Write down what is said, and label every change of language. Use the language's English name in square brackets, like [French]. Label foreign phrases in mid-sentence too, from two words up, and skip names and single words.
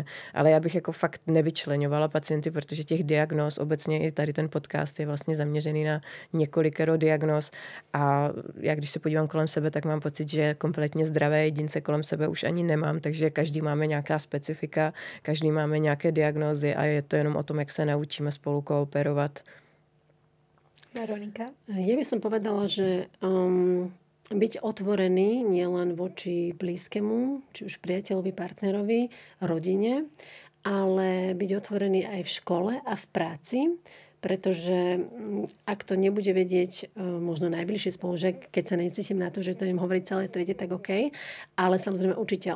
[Czech] Ale já bych jako fakt nevyčleňovala pacienty, protože těch diagnóz, obecně i tady ten podcast je vlastně zaměřený na několikero diagnóz a já když se podívám kolem sebe, tak mám pocit, že kompletně zdravé jedince kolem sebe už ani nemám, takže každý máme nějaká specifika, každý máme nějaké diagnózy a je to jenom o tom, jak se naučíme spolu kooperovat. Veronika? [Slovak] Ja by som povedala, že byť otvorený nielen voči blízkemu, či už priateľovi, partnerovi, rodine, ale byť otvorený aj v škole a v práci, pretože ak to nebude vedieť možno najbližší spolužiak, keď sa necítim na to, že to idem hovoriť celé triede, tak OK, ale samozrejme učiteľ.